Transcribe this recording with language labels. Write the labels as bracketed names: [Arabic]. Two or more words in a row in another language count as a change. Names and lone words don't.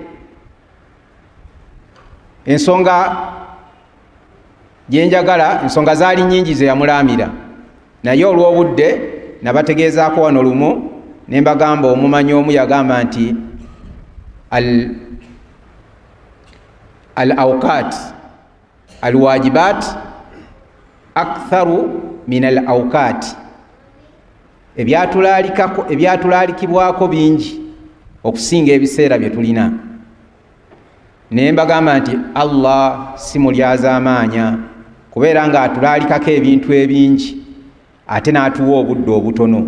[Ganda] Ensonga gyenjagala, ensonga zaali nnyingi ze yamulaamira, naye olw'obudde nabategeezaako wano lumu ne mbagamba omumanyi omu yagamba nti [Arabic] الأوقات الواجبات أكثر من الأوقات, [Ganda] ebyatulalikibwako bingi okusinga ebiseera bye tulina. Naye mbagamba nti Allah si mulyaza amaanya, kubeera nga atulalikako ebintu ebingi ate n'atuwa obudde obutono.